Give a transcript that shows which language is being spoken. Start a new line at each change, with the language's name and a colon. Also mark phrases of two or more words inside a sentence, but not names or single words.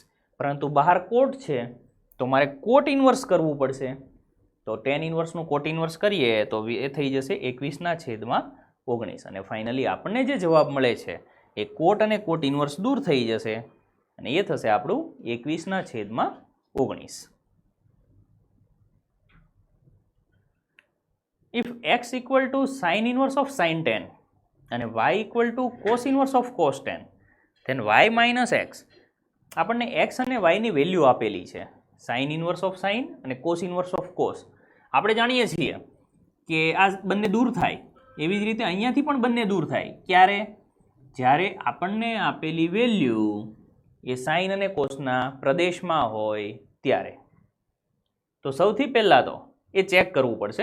Gujarati: પરંતુ બહાર કોટ છે તો મારે
English: cot inverse
Gujarati: કરવું પડશે. તો tan ઇન્વર્સનું
English: cot inverse
Gujarati: કરીએ તો એ થઈ જશે 21/19. અને ફાઇનલી આપણને જે જવાબ મળે છે એ કોટ અને
English: cot inverse
Gujarati: દૂર થઈ જશે અને એ થશે આપણું 21/19. 19.
English: If x equal to sin inverse of sin 10 અને y equal to cos inverse of cos 10, then y minus x,
Gujarati: આપણને x અને y ની વેલ્યુ આપેલી છે,
English: sin inverse of sin અને cos inverse of cos.
Gujarati: આપણે જાણીએ છીએ કે આ બંને દૂર થાય, એવી જ રીતે અહીંયાથી પણ બંને દૂર થાય. ક્યારે? જ્યારે આપણને આપેલી વેલ્યુ એ સાઇન અને કોસના પ્રદેશમાં હોય ત્યારે. તો સૌથી પહેલાં તો એ ચેક કરવું પડશે.